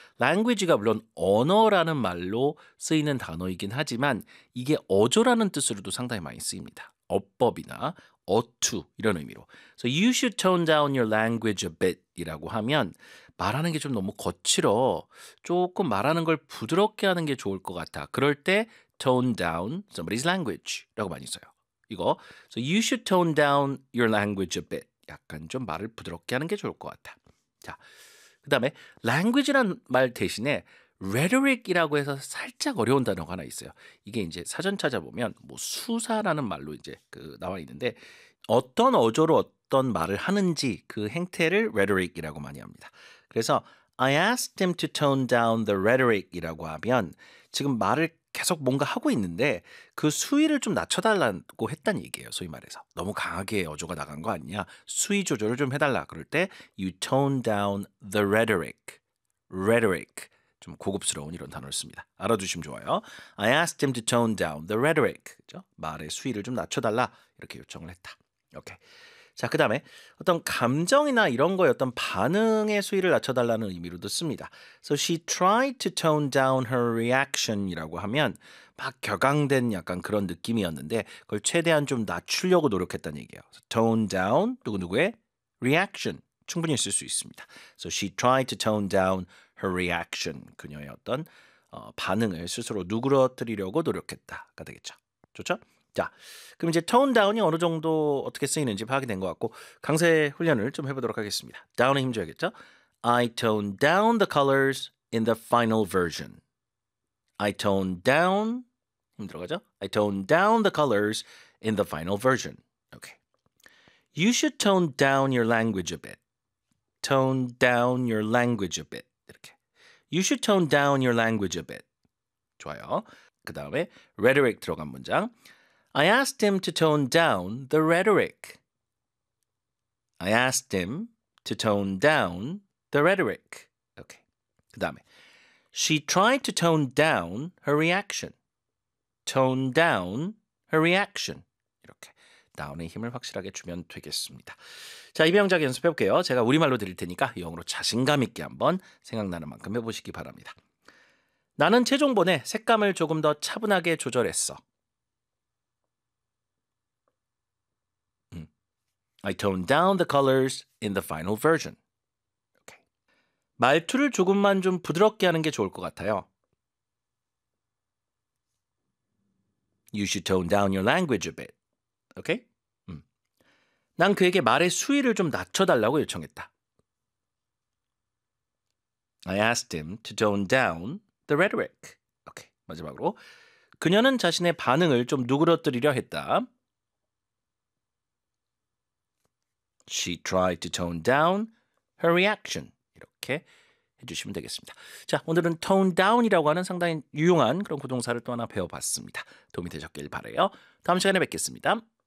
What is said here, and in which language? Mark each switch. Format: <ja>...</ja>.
<ko>language가 물론 언어라는 말로 쓰이는 단어이긴 하지만 이게 어조라는 뜻으로도 상당히 많이 쓰입니다. 어법이나 어투 이런 의미로.</ko> <en>So you should tone down your language a bit</en> <ko>이라고 하면 말하는 게 좀 너무 거칠어. 조금 말하는 걸 부드럽게 하는 게 좋을 것 같아. 그럴 때</ko> <en>tone down somebody's language</en> <ko>라고 많이 써요. 이거.</ko> <en>So you should tone down your language a bit.</en> <ko>약간 좀 말을 부드럽게 하는 게 좋을 것 같아. 자, 그 다음에 language란 말 대신에 rhetoric이라고 해서 살짝 어려운 단어가 하나 있어요. 이게 이제 사전 찾아보면 뭐 수사라는 말로 이제 그 나와 있는데 어떤 어조로 어떤 말을 하는지 그 행태를 rhetoric이라고 많이 합니다. 그래서</ko> <en>I asked him to tone down the rhetoric</en> <ko>이라고 하면 지금 말을 계속 뭔가 하고 있는데 그 수위를 좀 낮춰달라고 했단 얘기예요. 소위 말해서. 너무 강하게 어조가 나간 거 아니냐. 수위 조절을 좀 해달라. 그럴 때</ko> <en>you tone down the rhetoric. rhetoric.</en> <ko>좀 고급스러운 이런 단어를 씁니다. 알아두시면 좋아요.</ko> <en>I asked him to tone down the rhetoric.</en> <ko>그렇죠? 말의 수위를 좀 낮춰달라. 이렇게 요청을 했다. 오케이. 자, 그 다음에 어떤 감정이나 이런 거의 어떤 반응의 수위를 낮춰달라는 의미로도 씁니다.</ko> <en>So she tried to tone down her reaction</en> <ko>이라고 하면 막 격앙된 약간 그런 느낌이었는데 그걸 최대한 좀 낮추려고 노력했다는 얘기예요.</ko> <en>So tone down</en> <ko>누구누구의 reaction 충분히 쓸 수 있습니다.</ko> <en>So she tried to tone down her reaction.</en> <ko>그녀의 어떤 반응을 스스로 누그러뜨리려고 노력했다가 되겠죠. 좋죠? 자, 그럼 이제 tone down이 어느 정도 어떻게 쓰이는지 파악이 된 것 같고 강세 훈련을 좀 해보도록 하겠습니다. down에 힘줘야겠죠?</ko> <en>I tone down the colors in the final version. I tone down,</en> <ko>힘들어가죠?</ko> <en>I tone down the colors in the final version. Okay. You should tone down your language a bit. Tone down your language a bit.</en> <ko>이렇게.</ko> <en>You should tone down your language a bit.</en> <ko>좋아요. 그 다음에 rhetoric 들어간 문장.</ko> <en>I asked him to tone down the rhetoric. I asked him to tone down the rhetoric. Okay.</en> <ko>그 다음에</ko> <en>She tried to tone down her reaction. Tone down her reaction.</en> <ko>이렇게 down의 힘을 확실하게 주면 되겠습니다. 자, 이 명작 연습해 볼게요. 제가 우리말로 드릴 테니까 영어로 자신감 있게 한번 생각나는 만큼 해보시기 바랍니다. 나는 최종본에 색감을 조금 더 차분하게 조절했어.</ko> <en>I toned down the colors in the final version. Okay.</en> <ko>말투를 조금만 좀 부드럽게 하는 게 좋을 것 같아요.</ko> <en>You should tone down your language a bit. Okay?</en> <ko>난 그에게 말의 수위를 좀 낮춰달라고 요청했다.</ko> <en>I asked him to tone down the rhetoric. Okay.</en> <ko>마지막으로 그녀는 자신의 반응을 좀 누그러뜨리려 했다.</ko> <en>She tried to tone down her reaction.</en> <ko>이렇게 해주시면 되겠습니다. 자, 오늘은 tone down이라고 하는 상당히 유용한 그런 구동사를 또 하나 배워봤습니다. 도움이 되셨길 바라요. 다음 시간에 뵙겠습니다.</ko>